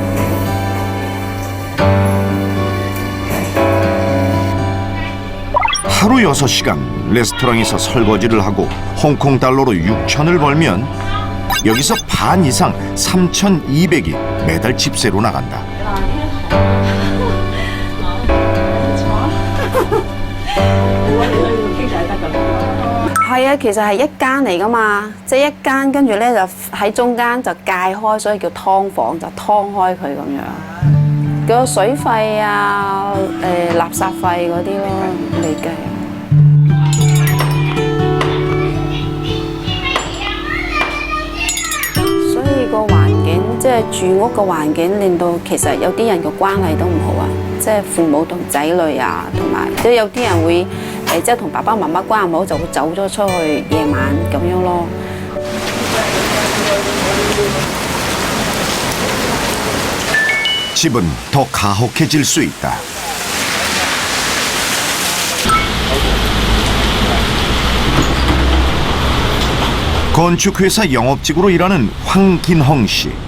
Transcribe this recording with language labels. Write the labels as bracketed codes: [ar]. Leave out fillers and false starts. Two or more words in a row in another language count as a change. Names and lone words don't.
[ko] 하루 6시간 레스토랑에서 설거지를 하고 홍콩 달러로 6,000을 벌면 여기서 반 이상 3,200이 매달 집세로 나간다. [yue] 係啊，其實係一間嚟噶嘛，即係一間，跟住咧就喺中間就界開，所以叫劏房，就劏開佢咁樣。個水費啊，垃圾費嗰啲咯，嚟計。所以個環境，即係住屋嘅環境，令到其實有啲人嘅關係都唔好啊，即係父母同仔女啊，同埋即係有啲人會。即係同爸爸媽媽關係唔好，就會走咗出去夜晚咁樣咯。 [ko] 집은 더 가혹해질 수 있다. 건축회사 영업직으로 일하는 황긴헝 씨.